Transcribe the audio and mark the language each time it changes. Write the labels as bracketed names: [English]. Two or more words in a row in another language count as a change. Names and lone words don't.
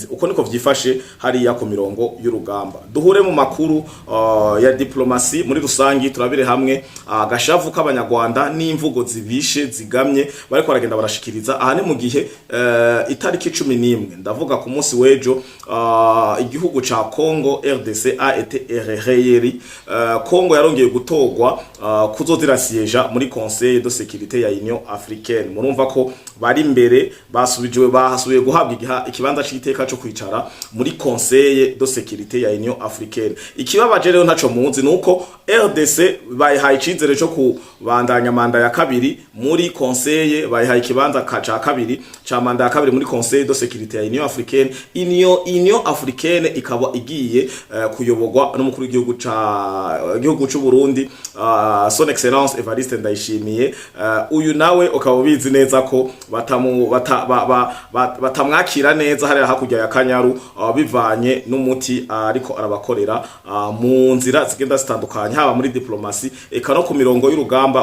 [Rundi] Uko niko vyifashe hariya ku mirongo y'urugamba. Duhure mu makuru ya diplomasi muri rusangi, turabire hamwe agashavu k'abanyarwanda n'imvugo zibishe zigamye bariko baragenda barashikiriza. Aha ni mu gihe itariki 11 ndavuga ku munsi w'ejo igihugu ca Congo RDC [French] a été réélu. [Rundi] Congo yarongeye gutogwa kuzozira siège muri Conseil de sécurité ya Union Africaine. Murumva ko bari imbere basubijwe bahasuye guhabwa ikibanza c'iteka cyo kwicara muri Conseil de sécurité ya Union Africaine. Ikibabaje rero ntaco munzi nuko RDC bayihaye icizere cyo kubandanya manda ya kabiri muri Conseil, bayihaye ikibanza ca kabiri ca manda ya kabiri muri Conseil de sécurité ya Union Africaine. Union Africaine ikaba igiye kuyobogwa n'umukuru w'igihugu c'u Burundi, [French] son excellence [Rundi] Evariste Ndayishimiye. Uyu nawe ukaba ubizi neza ko batamwakira neza hariya hakurya ya Kanyaru, bivanye n'umuti ariko arabakorera mu nzira zigenda zitandukanye, haba muri diplomasi eka no ku mirongo y'urugamba.